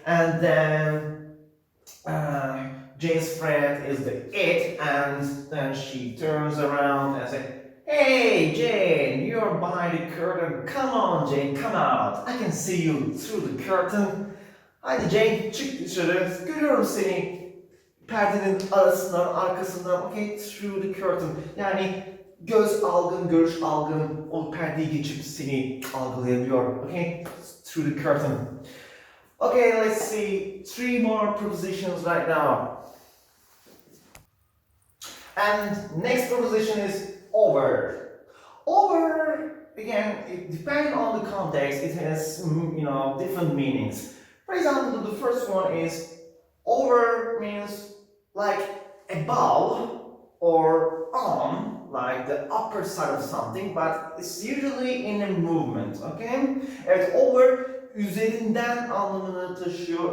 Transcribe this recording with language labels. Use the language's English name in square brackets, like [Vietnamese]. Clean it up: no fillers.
[English] And then Jane's friend is the it, and then she turns around and says, "Hey, Jane, you're behind the curtain. Come on, Jane, come out. I can see you through the curtain." [Turkish] Haydi Jane, çık dışarı. Görüyorum seni perdenin arasından, arkasından. [English] Okay, through the curtain. [Turkish] Yani göz algın, görüş algın o perdeyi geçip seni algılayabiliyor. [English] Okay, through the curtain. Okay, let's see 3 more prepositions right now. And next preposition is over. Over, again, depending on the context, it has different meanings. For example, the first one is over means like above or on, like the upper side of something, but it's usually in a movement, okay? [Turkish] Evet, over üzerinden anlamını taşıyor.